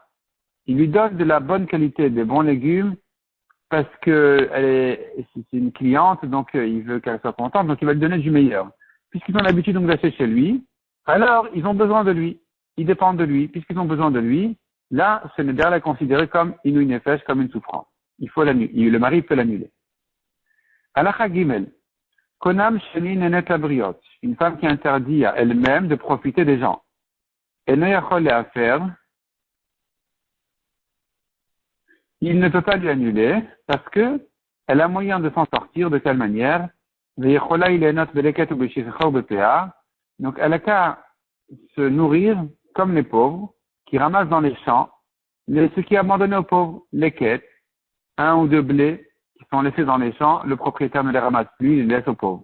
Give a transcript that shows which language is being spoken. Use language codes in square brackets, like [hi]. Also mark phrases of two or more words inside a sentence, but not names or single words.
[fr] Il lui donne de la bonne qualité, des bons légumes, parce que c'est une cliente, donc il veut qu'elle soit contente, donc il va lui donner du meilleur. Puisqu'ils ont l'habitude donc d'acheter chez lui, alors ils ont besoin de lui. Ils dépendent de lui. Puisqu'ils ont besoin de lui, là, ce neder est considéré comme [he] עינוי נפש, [fr] comme une souffrance. Il faut l'annuler. Le mari peut l'annuler. [he] הלכה ג. קונם שאני נהנית לבריות. [fr] Une femme qui interdit à elle-même de profiter des gens. Elle n'a à faire. Il ne peut pas lui annuler parce que elle a moyen de s'en sortir. De quelle manière? Donc elle a qu'à se nourrir comme les pauvres qui ramassent dans les champs ce qui est abandonné aux pauvres, les quêtes, un ou deux blés qui sont laissés dans les champs, le propriétaire ne les ramasse plus, il les laisse aux pauvres.